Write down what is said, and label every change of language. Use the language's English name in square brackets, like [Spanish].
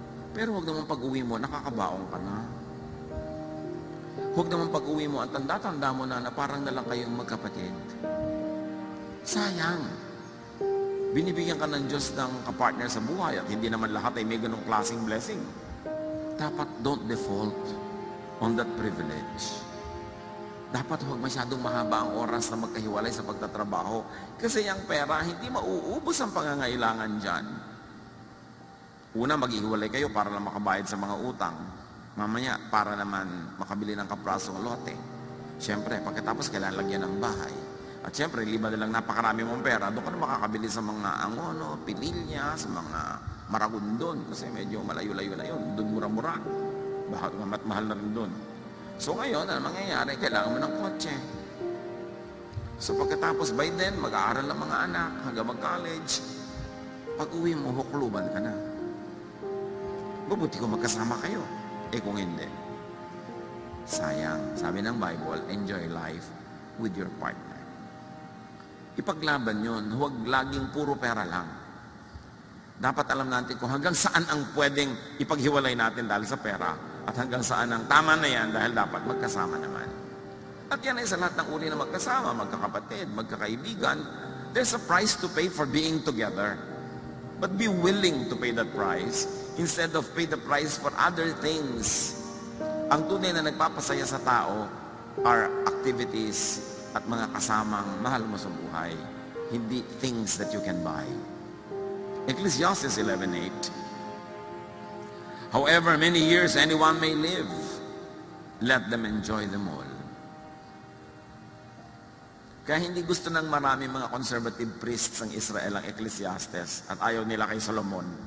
[Filipino] Pero huwag naman pag-uwi mo, nakakabaong ka na. Huwag naman pag-uwi mo, ang tanda-tanda mo na parang na lang kayong magkapatid. Sayang. Binibigyan ka ng Diyos ng kapartner sa buhay at hindi naman lahat ay may ganong klaseng blessing. [English] Dapat don't default on that privilege. [Filipino] Dapat huwag masyadong mahaba ang oras na magkahiwalay sa pagtatrabaho kasi ang pera, hindi mauubos ang pangangailangan dyan. Una, maghihiwalay kayo para lang makabayad sa mga utang. Mamaya, para naman makabili ng kaprasong lote. Siyempre, pagkatapos kailangan lagyan ng bahay. At siyempre, liba nilang napakarami mong pera, doon ka na makakabili sa mga angono, pililya, sa mga maragundon. Kasi medyo malayo-layo na yun. Doon mura-mura. Mahal na rin doon. So ngayon, ano mangyayari? Kailangan mo ng kotse. So pagkatapos, by then, mag-aaral ng mga anak, hanggang mag-college. Pag-uwi mo, hukluban ka na. Mabuti kung magkasama kayo. Kung hindi, sayang. Sabi ng Bible, [English] enjoy life with your partner. [Filipino] Ipaglaban yun. Huwag laging puro pera lang. Dapat alam natin kung hanggang saan ang pwedeng ipaghiwalay natin dahil sa pera at hanggang saan ang tama na yan dahil dapat magkasama naman. At yan ay sa lahat ng uri na magkasama, magkakapatid, magkakaibigan. [English] There's a price to pay for being together. But be willing to pay that price instead of pay the price for other things. [Filipino] Ang tunay na nagpapasaya sa tao are activities at mga kasamang mahal mo sa buhay, hindi [English] things that you can buy. Ecclesiastes 11:8. However many years anyone may live, let them enjoy them all. [Filipino] Kaya hindi gusto ng marami mga conservative priests ng Israel ang Ecclesiastes at ayaw nila kay Solomon.